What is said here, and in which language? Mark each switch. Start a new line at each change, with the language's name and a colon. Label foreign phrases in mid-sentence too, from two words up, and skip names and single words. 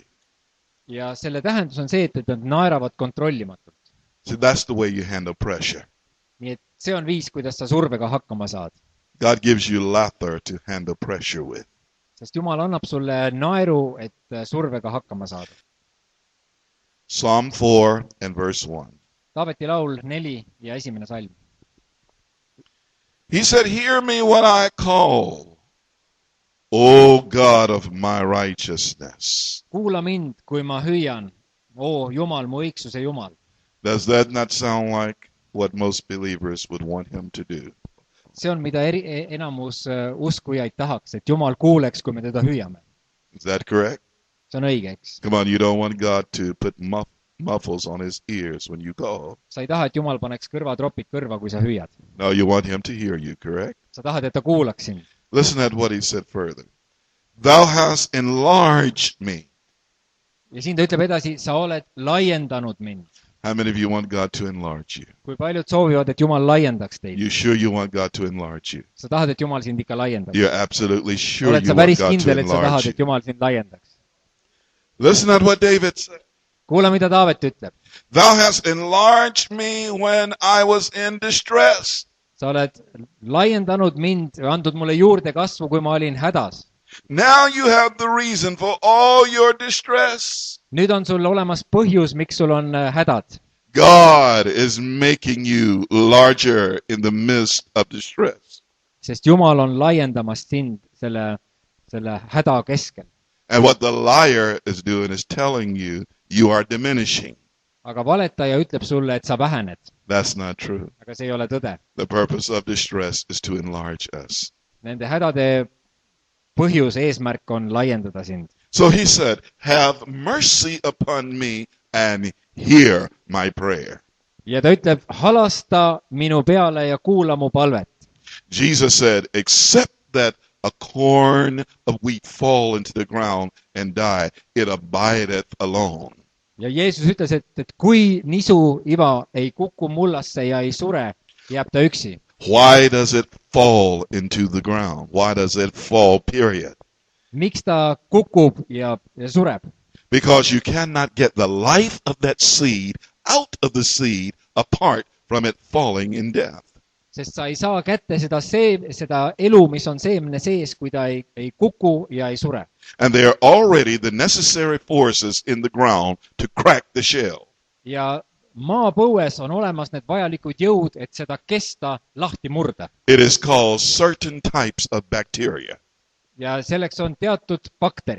Estonian: Ja selle tähendus on see, et nad naeravad kontrollimatult.
English: So that's the way you handle pressure.
Estonian: Nii et see on viis, kuidas sa survega hakkama saad.
English: God gives you laughter to handle pressure with.
Estonian: Sest Jumal annab sulle naeru, et survega hakkama saada.
English: Psalm 4 and verse 1.
Estonian: Taaveti laul 4 ja 1. salm.
English: He said, hear me when I call, O God of my righteousness.
Estonian: Kuula mind, kui ma hüüan, o Jumal, mu õigsuse Jumal.
English: Does that not sound like what most believers would want him to do?
Estonian: See on, mida enamus uskujaid tahaks, et Jumal kuuleks, kui me teda hüüame.
English: Is that correct?
Estonian: See on õige, eks?
English: Come on, you don't want God to put muffles on his ears when you call.
Estonian: Sa ei taha, et Jumal paneks kõrvatropid kõrva, kui sa hüüad.
English: No, you want him to hear you, correct?
Estonian: Sa tahad, et ta kuulaks sind.
English: Listen at what he said further. Thou hast enlarged me.
Estonian: Ja siin ta ütleb edasi, sa oled laiendanud mind.
English: How many of you want God to enlarge you?
Estonian: Kui paljud soovivad, et Jumal laiendaks teid?
English: You sure you want God to enlarge you?
Estonian: Sa tahad, et Jumal sind ikka laiendaks?
English: You're absolutely sure
Estonian: Oled
English: you
Estonian: sa
English: want
Estonian: päris
English: God to
Estonian: kindel, et sa tahad,
English: enlarge you?
Estonian: et Jumal sind laiendaks?
English: Listen at what David said.
Estonian: Kuula, mida Taavet ütleb.
English: Thou hast enlarged me when I was in distress.
Estonian: Sa oled laiendanud mind, andnud mulle juurde kasvu, kui ma olin hädas.
English: Now you have the reason for all your distress.
Estonian: Nüüd on sul olemas põhjus, miks sul on hädad.
English: God is making you larger in the midst of distress.
Estonian: Sest Jumal on laiendamas sind selle häda keskel.
English: And what the liar is doing is telling you, you are diminishing.
Estonian: Aga valetaja ütleb sulle, et sa vähened.
English: That's not true.
Estonian: Aga see ei ole tõde.
English: The purpose of distress is to enlarge us.
Estonian: Nende hädade põhjus, eesmärk on laiendada sind.
English: So he said, have mercy upon me and hear my prayer.
Estonian: Ja ta ütleb, halasta minu peale ja kuula mu palvet.
English: Jesus said, except that a corn of wheat fall into the ground and die, it abideth alone.
Estonian: Ja Jeesus ütles, et kui nisu iva ei kuku mullasse ja ei sure, jääb ta üksi.
English: Why does it fall into the ground? Why does it fall, period?
Estonian: Miks ta kukub ja sureb?
English: Because you cannot get the life of that seed out of the seed apart from it falling in death.
Estonian: Sest sa ei saa kätte seda elu, mis on seemne sees, kui ta ei kuku ja ei sure.
English: And there are already the necessary forces in the ground to crack the shell.
Estonian: Ja maapõues on olemas need vajalikud jõud, et seda kesta lahti murda.
English: It is called certain types of bacteria.
Estonian: Ja selleks on teatud bakterid.